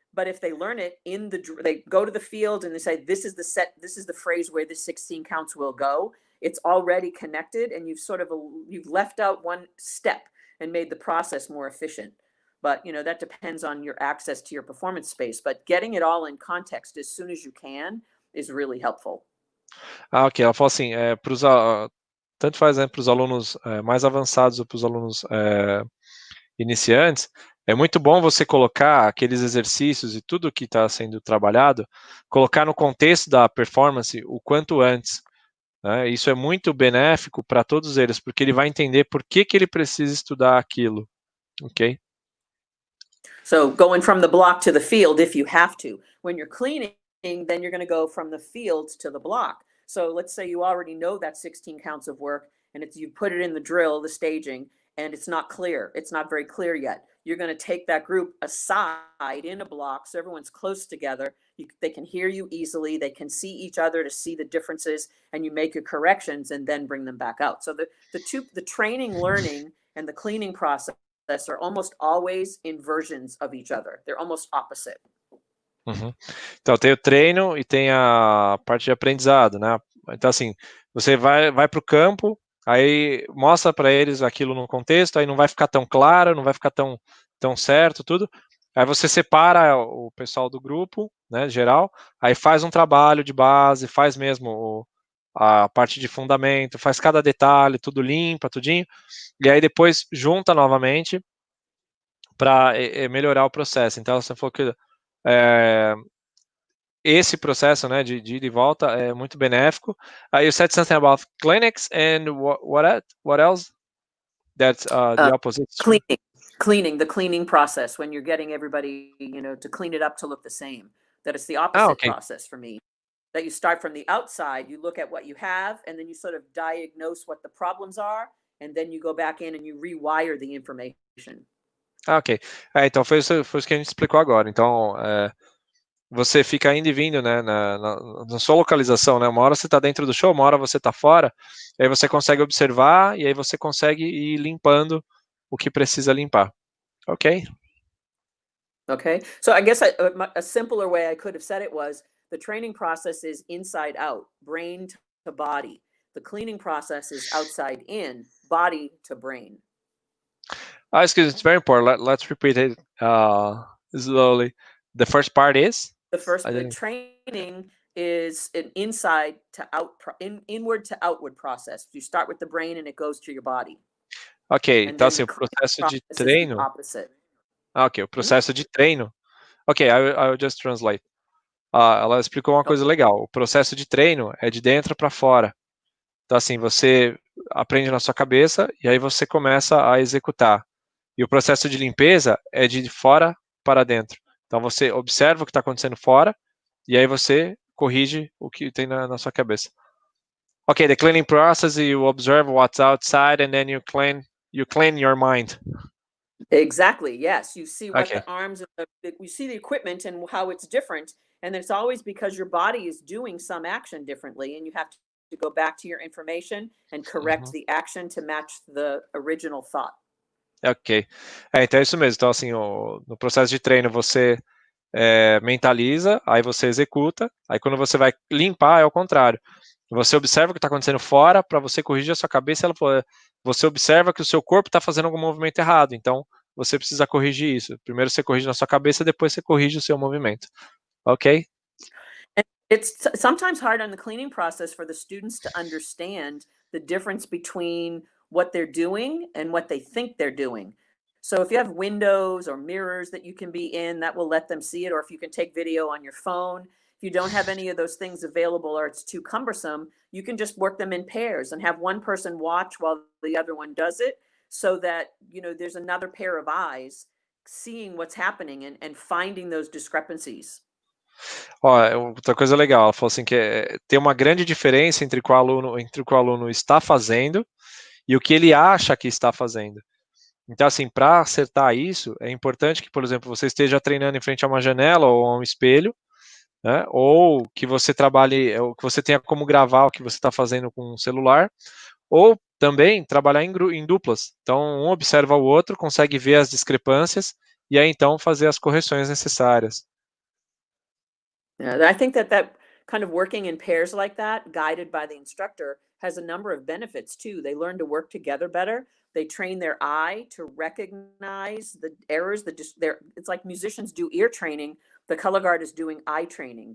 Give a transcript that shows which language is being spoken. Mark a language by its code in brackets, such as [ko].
[en] But if they learn it they go to the field and they say, this is the set, this is the phrase where the 16 counts will go, it's already connected, and you've left out one step and made the process more efficient. But, that depends on your access to your performance space. But getting it all in context as soon as you can is really helpful. Ok. [pt] Ela falou assim, tanto faz, né, para os alunos mais avançados ou para os alunos iniciantes, é muito bom você colocar aqueles exercícios e tudo que está sendo trabalhado, colocar no contexto da performance o quanto antes. Né? Isso é muito benéfico para todos eles, porque ele vai entender por que ele precisa estudar aquilo. Ok? [en] So going from the block to the field, if you have to. When you're cleaning, then you're going to go from the field to the block. So let's say you already know that 16 counts of work, and you put it in the drill, the staging, and it's not clear. It's not very clear yet. You're going to take that group aside in a block so everyone's close together. They can hear you easily. They can see each other to see the differences, and you make your corrections and then bring them back out. So the training, learning, and the cleaning process are almost always inversions of each other. They're almost opposite. Uhum. [pt] Então, tem o treino e tem a parte de aprendizado, né? Então, assim, você vai para o campo, aí mostra para eles aquilo no contexto, aí não vai ficar tão claro, não vai ficar tão certo, tudo. Aí você separa o pessoal do grupo, né, geral, aí faz um trabalho de base, faz mesmo a parte de fundamento, faz cada detalhe, tudo limpa, tudinho, e aí depois junta novamente para melhorar o processo. Então, você falou que esse processo, né, de ida e volta é muito benéfico. [en] You said something about clinics, and what else? That's the opposite. Cleaning, the cleaning process, when you're getting everybody, to clean it up to look the same. That it's the opposite process for me. That you start from the outside, you look at what you have, and then you sort of diagnose what the problems are, and then you go back in and you rewire the information. Ok. [pt] Então foi isso que a gente explicou agora. Então, você fica indo e vindo, né, na sua localização, né? Uma hora você está dentro do show, uma hora você está fora, aí você consegue observar e aí você consegue ir limpando o que precisa limpar. Ok? [en] Okay. So I guess a simpler way I could have said it was the training process is inside out, brain to body. The cleaning process is outside in, body to brain. Excuse me, it's very important. Let's repeat it slowly. The first part is? The training is an inside to out, inward to outward process. You start with the brain and it goes to your body. Ok, And [pt] então assim, o [en] the cleaning [pt] processo de [en] process is the [pt] treino... [en] opposite. [pt] Ok, o processo de treino... [en] Ok, I'll just translate. [pt] Ela explicou uma coisa legal. O processo de treino é de dentro para fora. Então, assim, você aprende na sua cabeça e aí você começa a executar. E o processo de limpeza é de fora para dentro. Então, você observa o que está acontecendo fora e aí você corrige o que tem na sua cabeça. [en] Ok, the cleaning process, you observe what's outside and then you clean your mind. Exactly. Yes. You see what Okay. the arms, you see the equipment and how it's different. And it's always because your body is doing some action differently. And you have to go back to your information and correct the action to match the original thought. [pt] Ok. Então é isso mesmo. Então, assim, no processo de treino, você mentaliza, aí você executa, aí quando você vai limpar, é o contrário. Você observa o que está acontecendo fora, para você corrigir a sua cabeça, você observa que o seu corpo está fazendo algum movimento errado, então você precisa corrigir isso. Primeiro você corrige na sua cabeça, depois você corrige o seu movimento. Ok? [en] It's sometimes hard on the cleaning process for the students to understand the difference between what they're doing and what they think they're doing. So if you have windows or mirrors that you can be in, that will let them see it. Or if you can take video on your phone, if you don't have any of those things available or it's too cumbersome, you can just work them in pairs and have one person watch while the other one does it, so that, you know, there's another pair of eyes seeing what's happening and finding those discrepancies. [pt] Outra coisa legal, ela falou assim que tem uma grande diferença entre o que o aluno está fazendo e o que ele acha que está fazendo. Então, assim, para acertar isso, é importante que, por exemplo, você esteja treinando em frente a uma janela ou a um espelho, né? Ou que você trabalhe, ou que você tenha como gravar o que você está fazendo com um celular, ou também trabalhar em duplas. Então, um observa o outro, consegue ver as discrepâncias e aí então fazer as correções necessárias. [en] Yeah, I think that kind of working in pairs like that, guided by the instructor, has a number of benefits too. They learn to work together better. They train their eye to recognize the errors. It's like musicians do ear training. The color guard is doing eye training.